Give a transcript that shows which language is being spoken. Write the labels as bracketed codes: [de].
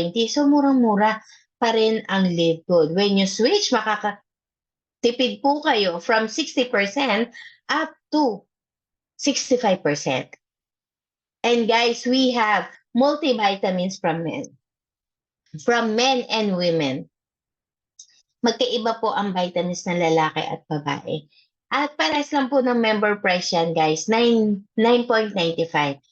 [tl] So murang-mura pa rin ang Live Good. [en] When you switch, [tl] tipid po kayo [en] from 60% up to 65%. And guys, we have multivitamins from men and women. [tl] Magkaiba po ang vitamins ng lalaki at babae. At pares lang po ng member price yan, guys, 9.95.